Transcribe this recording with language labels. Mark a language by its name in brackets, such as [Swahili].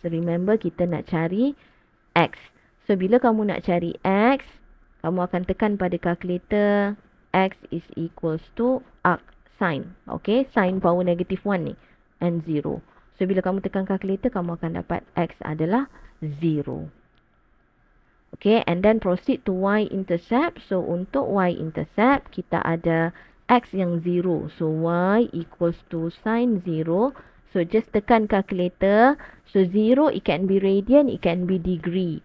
[Malay] Remember kita nak cari x. So bila kamu nak cari x, kamu akan tekan pada kalkulator [English] x is equals to arc sin. Okay, sin power negative 1 ni and 0. [Malay] So bila kamu tekan kalkulator, kamu akan dapat x adalah 0. [English] Okay, and then proceed to y-intercept. [Malay] So untuk y-intercept, kita ada x yang 0. [English] So y equals to sin 0. So just tekan calculator. So 0 it can be radian, it can be degree.